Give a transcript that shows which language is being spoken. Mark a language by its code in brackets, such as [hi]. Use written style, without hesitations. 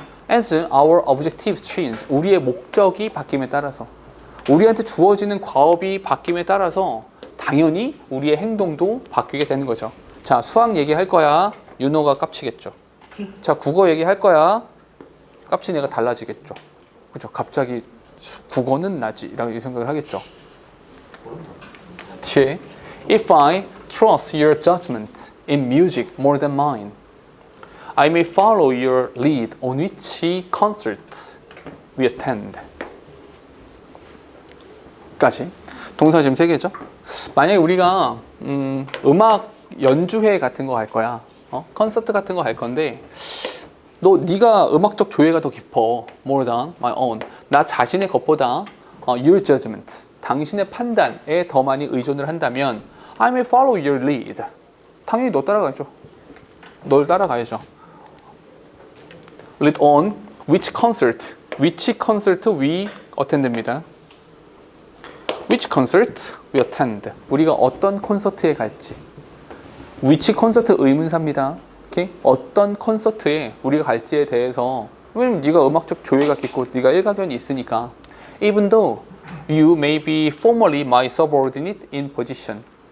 [en] As our objectives change. [ko] 우리의 목적이 바뀜에 따라서 우리한테 주어지는 과업이 바뀜에 따라서 당연히 우리의 행동도 바뀌게 되는 거죠. 자 수학 얘기할 거야. 윤호가 깝치겠죠. 자 국어 얘기할 거야. 깝친 애가 달라지겠죠. 그죠? 갑자기 국어는 나지 라고 생각을 하겠죠. 뒤에 [en] If I trust your judgment in music more than mine, I may follow your lead on which concerts we attend. [ko] 까지. 동사 지금 3개죠? 만약에 우리가 음악 연주회 같은 거 할 거야. 콘서트 같은 거 할 건데 네가 음악적 조예가 더 깊어. [en] More than my own. [ko] 나 자신의 것보다 [en] your judgment, [ko] 당신의 판단에 더 많이 의존을 한다면 [en] I may follow your lead. [ko] 당연히 너 따라가죠. 널 따라가야죠. [en] Lead on which concert we attend입니다. Which concert we attend. [ko] 우리가 어떤 콘서트에 갈지. which 콘서트 의문사입니다. 오케이? 어떤 콘서트에 우리가 갈지에 대해서 왜냐면 네가 음악적 조예가 깊고 네가 일가견이 있으니까 [en] even though you may be formally my subordinate in position.